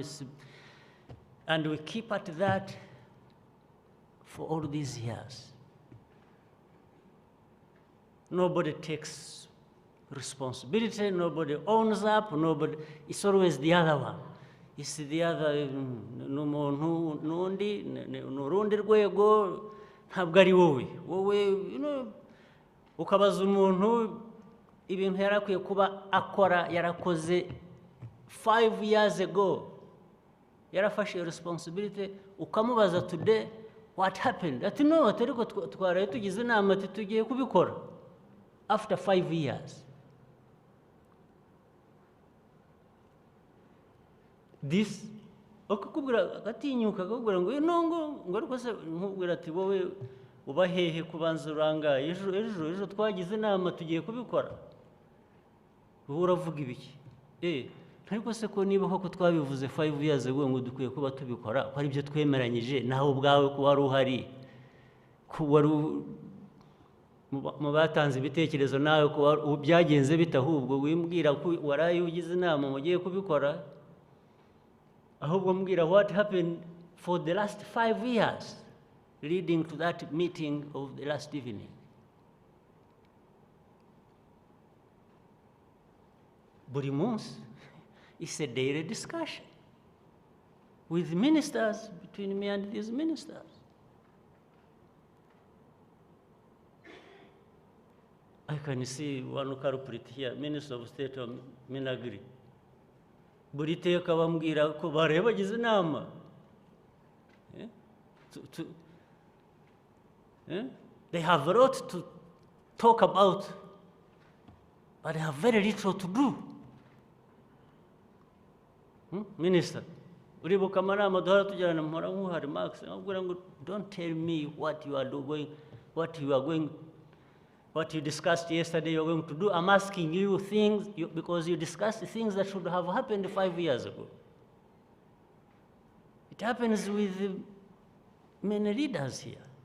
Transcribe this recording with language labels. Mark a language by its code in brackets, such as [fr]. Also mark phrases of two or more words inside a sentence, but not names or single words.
[en] And we keep at that for all these years. Nobody takes responsibility, nobody owns up, it's always the other one. It's the other, [rw] nundi rwego, ntabwo ari wowe. Wowe, ukabaza umuntu ibintu yarakwiye kuba akora yarakoze 5 [en] years ago. [rw] Yarafashe responsibility, ukamubaza today, [en] what happened? [rw] Ati no, atariko twaraye tugize inama tugiye kubikora. [en] After 5 years. This, [rw] okukubwira agatinyuka akakubwira ngo ngo ariko se nkubwira ati wowe uba hehe kubanza uranga ejo twagize inama tugiye kubikora. Wowe uravuga ibiki? Ariko se ko niba koko twabivuze 5 [en] years ago [rw] ngo dukwiye kuba tubikora, ko ari byo twemeranyije, naho ubwawe ko wari uhari, ko wari mu batanze ibitekerezo nawe ko byagenze bitahubwo wimbwira ko waraye ugize inama mugiye kubikora. Ahubwo mbwira [en] what happened for the last 5 years leading to that meeting of the last evening. [rw] Buri munsi, [en] it's a daily discussion with ministers, between me and these ministers. I can see one culprit here, Minister of State of Minagri. [rw] Buri teka bambwira ko bareba bagize inama. [en] They have a lot to talk about, but they have very little to do. Minister, [rw] uribuka amanama duhora tujyana mpora nk'uhari Max, nkubwira ngo [en] don't tell me what you are doing, what you discussed yesterday you're going to do. I'm asking you things because you discussed things that should have happened 5 years ago. It happens with many leaders here.